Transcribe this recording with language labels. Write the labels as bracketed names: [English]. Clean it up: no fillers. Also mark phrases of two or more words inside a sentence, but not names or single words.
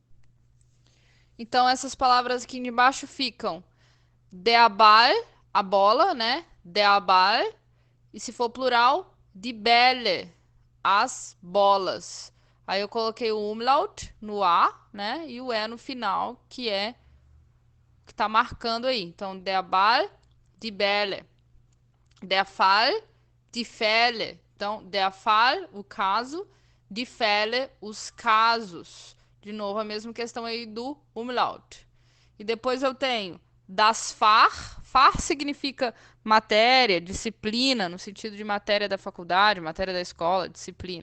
[Portuguese] Então, essas palavras aqui embaixo ficam [German] der Ball, [Portuguese] a bola, né? [German] Der Ball. [Portuguese] E se for plural, [German] die Bälle, [Portuguese] as bolas. Aí eu coloquei o umlaut no A, né? E o E no final, que é que tá marcando aí. Então, [German] der Ball, die Bälle. Der Fall, die Fälle. [Portuguese] Então, [German] der Fall, [Portuguese] o caso. [German] Die Fälle, [Portuguese] os casos. De novo, a mesma questão aí do umlaut. E depois eu tenho [German] das Fach. [Portuguese] Fach significa matéria, disciplina, no sentido de matéria da faculdade, matéria da escola, disciplina.